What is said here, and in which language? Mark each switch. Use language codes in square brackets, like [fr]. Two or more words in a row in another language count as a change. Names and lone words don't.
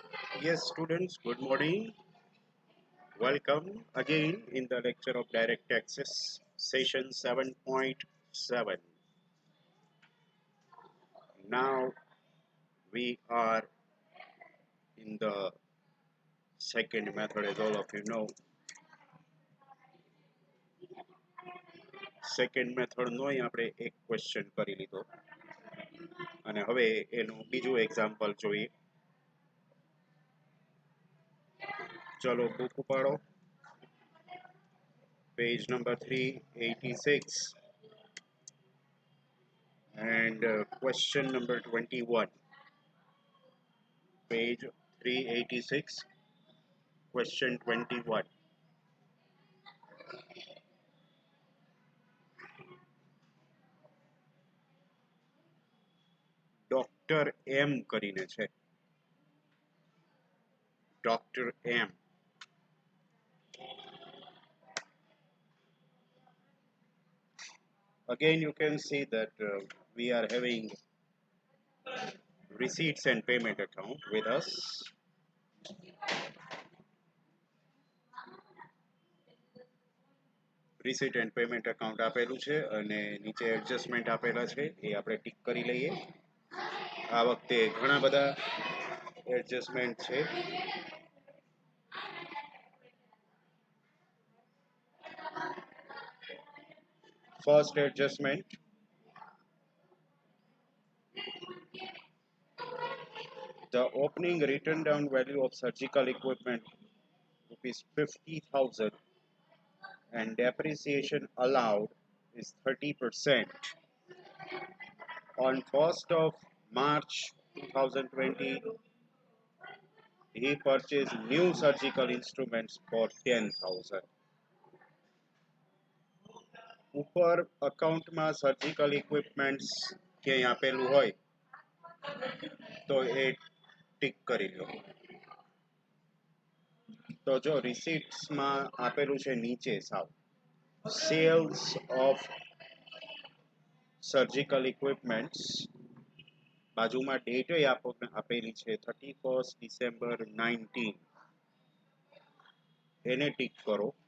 [en] Yes, students, good morning. Welcome again in the lecture of direct taxes, session 7.7. Now we are in the second method, as all of you know. [gu] સેકન્ડ મેથડનો આપણે એક ક્વેશ્ચન કરી લીધો અને હવે એનું બીજું એક્ઝામ્પલ જોઈએ. ચલો બુક ઉપાડો, પેજ નંબર 386 [en] and question number 21. Page 386, question 21. [gu] ડોક્ટર એમ કરીને છે. ડોક્ટર એમ. [en] Again, you can see that we are having receipts and payment account with us. Receipt and payment account [gu] આપેલું છે અને નીચે એડજસ્ટમેન્ટ આપેલા છે એ આપણે ટિક કરી લઈએ. આ વખતે ઘણા બધા એડજસ્ટમેન્ટ છે. [en] First adjustment, the opening written down value of surgical equipment rupees 50,000 and depreciation allowed is 30%. On 1st of March 2020, he purchased new surgical instruments for 10,000. [gu] ઉપર અકાઉન્ટમાં [en] surgical equipments [gu] ક્યાંય આપેલું હોય તો એ ટિક કરી લો. તો જો રિસીટ્સમાં આપેલું છે નીચે સાવ [en] sales of surgical equipments, [gu] બાજુમાં ડેટ આપેલી છે 31st December 19, એને ટિક કરો.